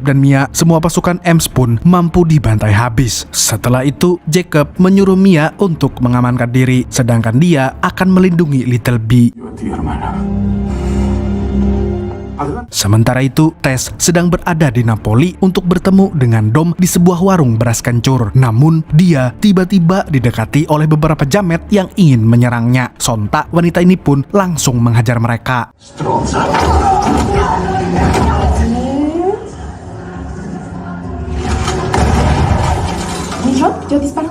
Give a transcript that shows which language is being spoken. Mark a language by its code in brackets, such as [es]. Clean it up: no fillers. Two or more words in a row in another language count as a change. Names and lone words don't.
[id] dan Mia, semua pasukan Ems pun mampu dibantai habis. Setelah itu, Jacob menyuruh Mia untuk mengamankan diri, sedangkan dia akan melindungi Little B. [es] Yo a ti, hermana. Adelante. [id] Sementara itu, Tess sedang berada di Napoli untuk bertemu dengan Dom di sebuah warung beras kencur. Namun, dia tiba-tiba didekati oleh beberapa jamet yang ingin menyerangnya. Sontak, wanita ini pun langsung menghajar mereka. [es] Stronza. Yo disparo.